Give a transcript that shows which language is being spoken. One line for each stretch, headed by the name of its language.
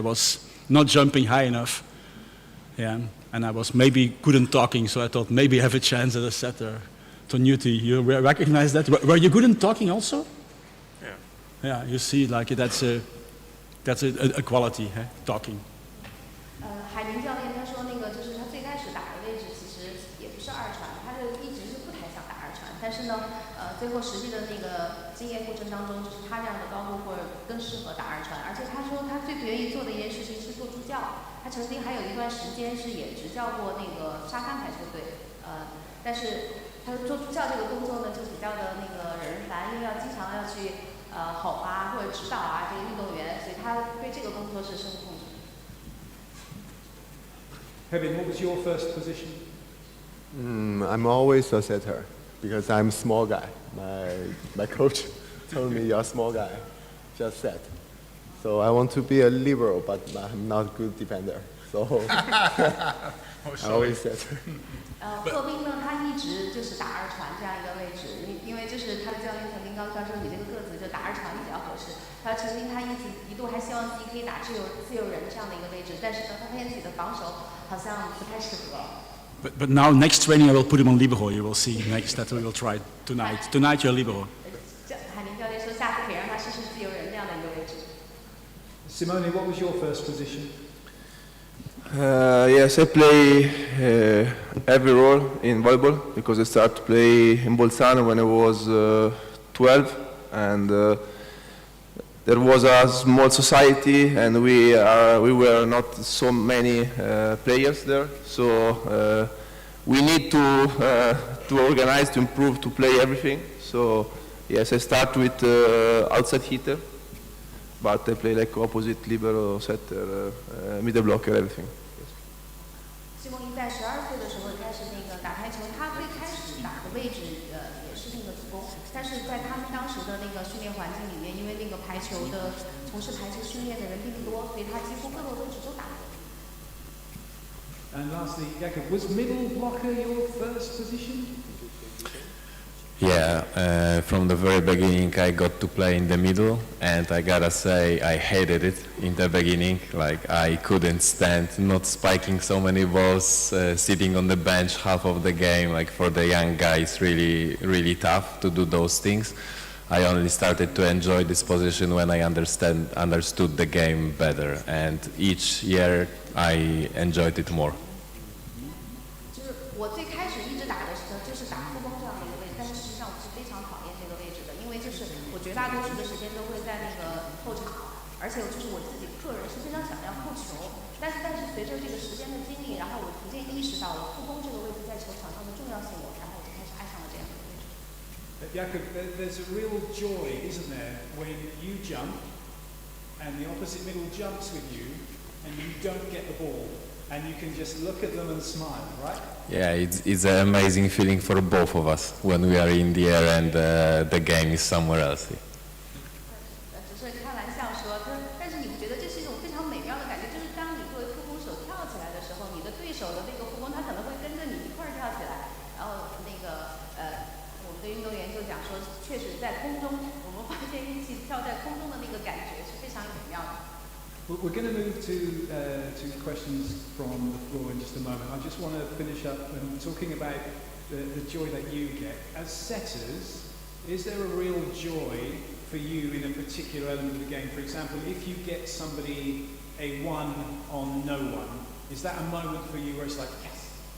English: I was not jumping high enough. Yeah, and I was maybe good in talking, so I thought maybe I have a chance as a setter. Tonuti, you recognize that? Were you good in talking also? Yeah. Yeah, you see, like that's a quality, talking.
Chinese: 海宁教练他说那个就是他最开始打的位置其实也不是二传，他就一直是不太想打二传，但是呢，最后实际的那个经验过程当中，就是他这样的高度或者更适合打二传，而且他说他最不愿意做的一件事情是做助教，他曾经还有一段时间是也执教过那个沙滩排球队，但是他说做助教这个工作呢就比较的那个惹人烦，因为要经常要去吼啊或者指导啊这个运动员，所以他对这个工作是深恶痛绝。
English: Kevin, what was your first position? I'm always a setter because I'm a small guy. My coach told me you're a small guy, just set. So I want to be a libero, but I'm not a good defender. So I always set.
Chinese: 贺斌呢，他一直就是打二传这样一个位置，因为就是他的教练曾经告诉他说，你这个个子就打二传比较合适。他曾经一度还希望自己可以打自由人这样的一个位置，但是呢，他发现自己的防守好像不太适合。
English: But now next training I will put him on libero. You will see next that we will try tonight. Tonight you're libero.
Chinese: 海宁教练说，下次可以让他试试自由人这样的一个位置。
English: Simone, what was your first position? Yes, I play every role in volleyball because I started to play in Bolzano when I was 12, and there was a small society, and we were not so many players there, so we need to organize, to improve, to play everything. So yes, I start with outside hitter, but I play like opposite, libero, setter, middle blocker, everything.
Chinese: 西蒙伊在12岁的时候开始那个打排球，他最开始打的位置也是那个主攻，但是在他们当时的那个训练环境里面，因为那个排球的从事排球训练的人并不多，所以他几乎各个位置都打过。
English: And lastly, Jakob, was middle blocker your first position? Yeah, from the very beginning I got to play in the middle, and I gotta say I hated it in the beginning. Like I couldn't stand not spiking so many balls, sitting on the bench half of the game. Like for the young guys, really tough to do those things. I only started to enjoy this position when I understood the game better, and each year I enjoyed it more.
Chinese: 就是我最开始一直打的时候就是打副攻这样的一个位置，但是实际上我是非常讨厌这个位置的，因为就是我绝大多数的时间都会在那个后场，而且就是我自己个人是非常想要控球，但是随着这个时间的经历，然后我逐渐意识到了副攻这个位置在球场上的重要性，然后我就开始爱上了这样的位置。
English: Jakob, there's a real joy, isn't there, when you jump and the opposite middle jumps with you and you don't get the ball and you can just look at them and smile, right? Yeah, it's an amazing feeling for both of us when we are in the air and the game is somewhere else.
Chinese: 只是开玩笑说，但是你不觉得这是一种非常美妙的感觉？就是当你作为副攻手跳起来的时候，你的对手的那个副攻他可能会跟着你一块儿跳起来，然后那个我们的运动员就讲说，确实在空中，我们发现一起跳在空中的那个感觉是非常美妙的。
English: We're going to move to questions from the floor in just a moment. I just want to finish up and talking about the joy that you get. As setters, is there a real joy for you in a particular element of the game? For example, if you get somebody a 1 on no one, is that a moment for you where it's like, yes,